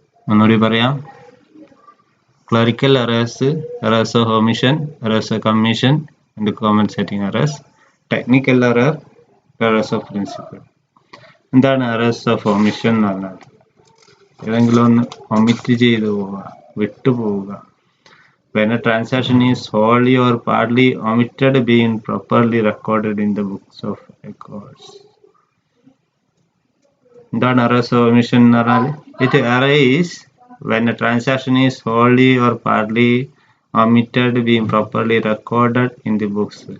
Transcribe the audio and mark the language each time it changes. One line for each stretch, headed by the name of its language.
Malayalam: ഒന്നുകൂടി പറയാം. Clerical errors, errors of omission, errors of commission and compensating errors. Technical error, errors of principle. എന്താണ് errors of omission എന്ന് പറഞ്ഞാൽ? ഏതെങ്കിലും ഒന്ന് ഒമിറ്റ് ചെയ്തു പോവുക, വിട്ടുപോവുക.
English: When a transaction is wholly or partly omitted, being properly recorded in the books of records.
Malayalam: എന്താണ് errors of omission എന്ന് പറഞ്ഞാൽ?
English: It arise when a transaction is wholly or partly omitted, being properly recorded in the books.